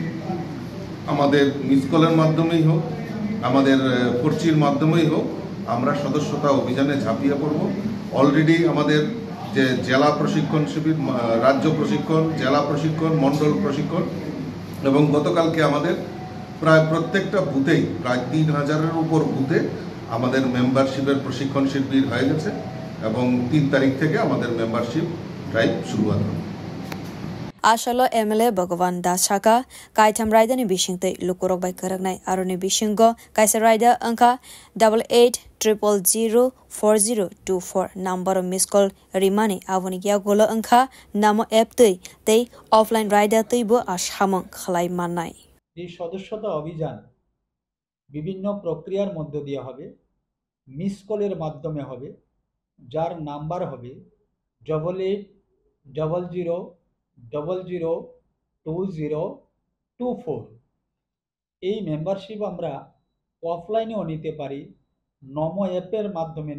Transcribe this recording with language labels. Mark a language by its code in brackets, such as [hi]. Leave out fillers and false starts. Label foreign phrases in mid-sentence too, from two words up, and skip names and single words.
[bn] আমাদের মিসকলের মাধ্যমেই হোক আমাদের পরিচির মাধ্যমেই হোক আমরা সদস্যতা অভিযানে ঝাঁপিয়ে পড়ব অলরেডি আমাদের যে জেলা প্রশিক্ষণ শিবির রাজ্য প্রশিক্ষণ জেলা প্রশিক্ষণ মণ্ডল প্রশিক্ষণ এবং গতকালকে আমাদের প্রায় প্রত্যেকটা বুথেই প্রায় 3000-এর উপর বুথে আমাদের মেম্বারশিপের প্রশিক্ষণ শিবির হয়ে গেছে এবং 3 তারিখ থেকে আমাদের [en] membership drive [bn] শুরু হবে [brx] आशालो एमएलए भगवान दास शाखा काइथाम राइडानि बिसिंगतै लुकुरक बाय करगनाय आरोनि बिसिंगो काइसा राइडा अंका 8800404024 नम्बर [en] miss call [brx] रिमानि आवनि या गोलो अंका नामो एप तै ऑफलाइन राइडा तैबो आसामं खलाय माननाय [bn] এই সদস্যতা অভিযান বিভিন্ন প্রক্রিয়ার মধ্য দিয়ে হবে [en] miss call's [bn] মাধ্যমে হবে যার নাম্বার হবে 8800002024 এই মেম্বারশিপ আমরা অফলাইনেও নিতে পারি নমো অ্যাপের মাধ্যমে